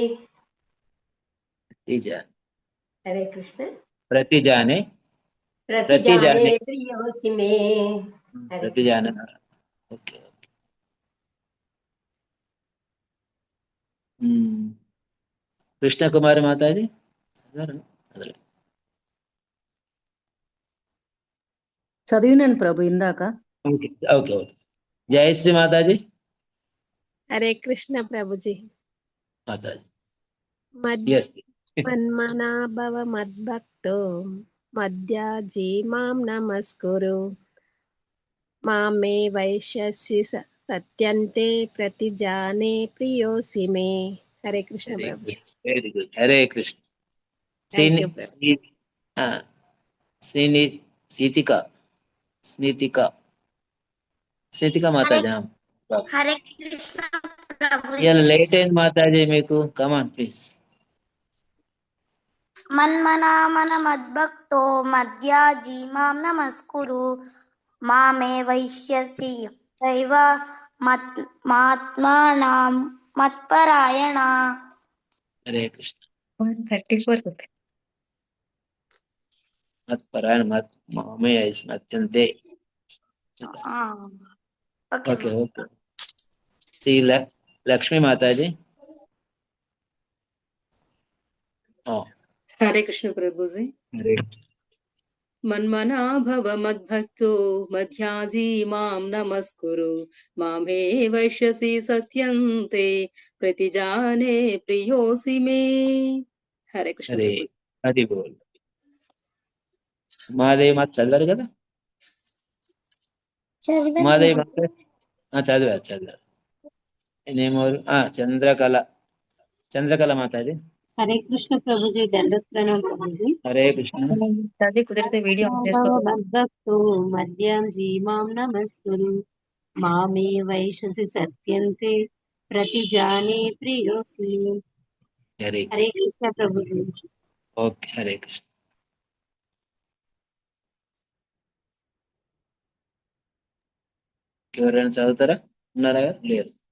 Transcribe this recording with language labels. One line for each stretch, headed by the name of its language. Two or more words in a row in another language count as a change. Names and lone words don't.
Telugu: హరే కృష్ణ.
Sanskrit: ప్రతిజానే ప్రియోసి మే. ప్రతిజానే.
English: okay okay.
Telugu: కృష్ణకుమారి మాతాజీ. చదివినాను ప్రభు ఇందాక.
English: okay okay okay.
Telugu: జయశ్రీ మాతాజీ. హరే కృష్ణ ప్రభుజీ. మాతాజీ.
Sanskrit: మన్మనా భవ మద్భక్తో మధ్యాజీ మాం నమస్కురు మామే వైశ్యసి సత్యంతే ప్రతిజానే ప్రియోసి మే.
Telugu: హరే కృష్ణ ప్రభుజీ.
English: very good.
Telugu: హరే కృష్ణ. స్నీతిక మాతాజీ. హరే కృష్ణ ఇలా లేట్ అయింది మాతాజీ మీకు.
English: come on please.
Sanskrit: మన్మనా మద్భక్తో మధ్యాజీ మాం నమస్కురు మామే వైశ్యసి చైవ మహాత్మానాం మత్పరాయణ.
Telugu: హరే కృష్ణ. 34
Sanskrit: మత్పరాయణ మామే అత్యంతే.
English: okay okay.
Telugu: శ్రీ లక్ష్మీ మాతాజీ. హరే కృష్ణ ప్రభుజీ.
Sanskrit: మన్మనా భవ మద్భక్తో మధ్యాజీ మాం నమస్కురు మామే వైశ్యసి సత్యం తే ప్రతిజానే ప్రియోసి మే.
Telugu: హరే కృష్ణ. హరి బోల్. మాదేవి మాత చదివారు కదా. మాదేవి మాత చదివారు. నేమోరు చంద్రకళ మాతాజీ. హరే కృష్ణ ప్రభుజీ. దండోత్సవం ప్రభుజీ. హరే కృష్ణ. కుదిరితే వీడియో
Sanskrit: మద్భక్తో మధ్యాజీ మాం నమస్కురు మామే వైశ్యసి సత్యంతే ప్రతిజానే ప్రియోసి.
Telugu: హరే కృష్ణ ప్రభుజీ. ఓకే. హరే కృష్ణ. ఎవరైనా చదువుతారా? ఉన్నారా? లేరు.